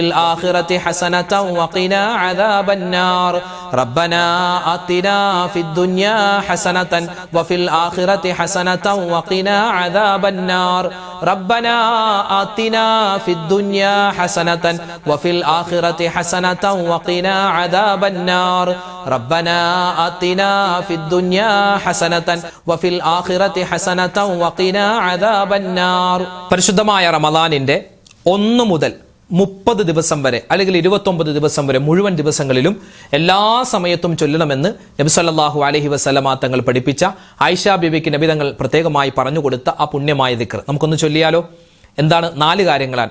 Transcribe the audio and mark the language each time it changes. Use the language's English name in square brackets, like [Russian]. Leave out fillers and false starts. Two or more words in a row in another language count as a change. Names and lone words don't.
[Arabic] الآخرة حسنة وقنا عذاب النار ربنا آتنا في الدنيا حسنة وفي الآخرة حسنة وقنا عذاب النار ربنا آتنا في الدنيا حسنة وفي الآخرة حسنة وقنا عذاب النار ربنا آتنا في الدنيا حسنة وفي الآخرة حسنة وقنا عذاب النار [Malayalam] പരിശുദ്ധമായ റമദാനിന്റെ 1 മുതൽ 30 ദിവസം വരെ അല്ലെങ്കിൽ 29 ദിവസം വരെ മുഴുവൻ ദിവസങ്ങളിലും എല്ലാ സമയത്തും ചൊല്ലണമെന്ന് നബി [Arabic] صلى الله عليه وسلم [Malayalam] തങ്ങൾ പഠിപ്പിച്ച ആയിഷ ബീവിക്ക് നബി തങ്ങൾ പ്രത്യേകമായി പറഞ്ഞു കൊടുത്ത ആ പുണ്യമായ ദിക്ർ നമുക്കൊന്ന് ചൊല്ലിയാലോ. എന്താണ്? 4 കാര്യങ്ങളാണ്.